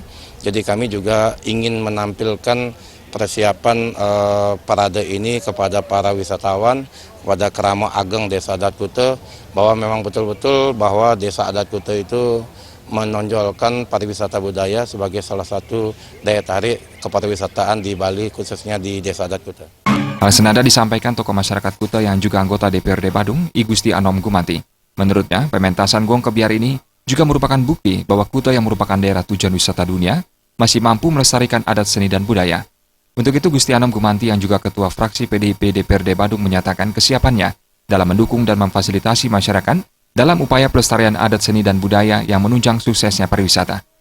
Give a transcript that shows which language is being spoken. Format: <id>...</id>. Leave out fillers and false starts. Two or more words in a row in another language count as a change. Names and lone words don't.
<id>Jadi kami juga ingin menampilkan persiapan parade ini kepada para wisatawan, kepada Kerama Ageng Desa Adat Kuta, bahwa memang betul-betul bahwa Desa Adat Kuta itu menonjolkan pariwisata budaya sebagai salah satu daya tarik kepariwisataan di Bali, khususnya di Desa Adat Kuta. Hal senada disampaikan tokoh masyarakat Kuta yang juga anggota DPRD Badung, I Gusti Anom Gumanti. Menurutnya, pementasan Gong Kebiar ini juga merupakan bukti bahwa Kuta yang merupakan daerah tujuan wisata dunia masih mampu melestarikan adat seni dan budaya. Untuk itu, Gusti Anom Gumanti yang juga Ketua Fraksi PDIP DPRD Badung menyatakan kesiapannya dalam mendukung dan memfasilitasi masyarakat dalam upaya pelestarian adat seni dan budaya yang menunjang suksesnya pariwisata.</id>